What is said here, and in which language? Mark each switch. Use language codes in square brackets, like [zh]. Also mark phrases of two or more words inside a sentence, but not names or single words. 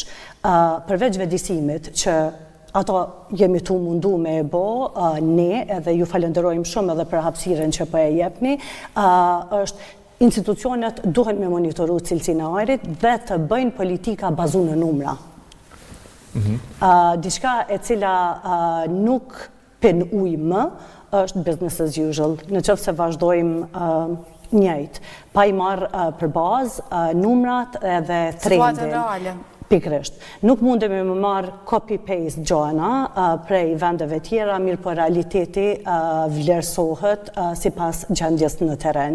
[sq] Përveç vedisimit që ato jemi tu mundu me e bo, ne edhe ju falenderojmë shumë edhe për hapësirën që po e jepni, është institucionet duhen me monitoru cilësinë e ajrit dhe të bëjnë politika bazu në numra. Diçka e cila nuk pen ujë më është [en] business as usual. [sq] Në qoftë se vazhdojmë njëjtë, pa i marrë për bazë numrat edhe trendin. Pikrisht. Nuk mundemi me marrë copy-paste gjona prej vendeve tjera, mirë po realiteti vlerësohet sipas gjendjes në terren.